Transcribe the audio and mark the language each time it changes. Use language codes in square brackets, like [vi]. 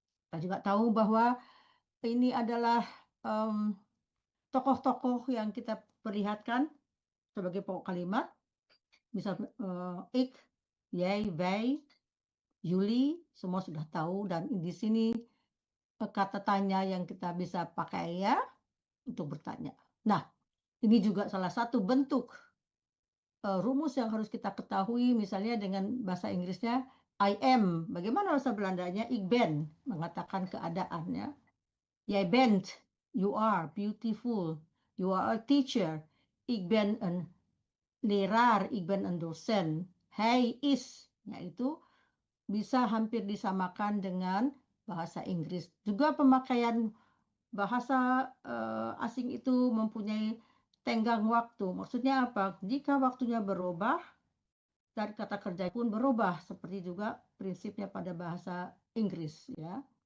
[id] Kita juga tahu bahwa ini adalah tokoh-tokoh yang kita perlihatkan sebagai pokok kalimat, misal ik, jij, wij, Yuli, semua sudah tahu, dan di sini kata tanya yang kita bisa pakai ya untuk bertanya. Nah, ini juga salah satu bentuk rumus yang harus kita ketahui, misalnya dengan bahasa Inggrisnya [en] I am. [id] Bagaimana bahasa Belandanya? [nl] Ik ben, [id] mengatakan keadaan ya. [nl] Jij bent, [en] you are beautiful. You are a teacher. [nl] Ik ben een leraar, ik ben een docent. Hij is, [id] yaitu bisa hampir disamakan dengan bahasa Inggris. Juga pemakaian bahasa asing itu mempunyai tenggang waktu. Maksudnya apa? Jika waktunya berubah, dan kata kerja pun berubah, seperti juga prinsipnya pada bahasa Inggris ya.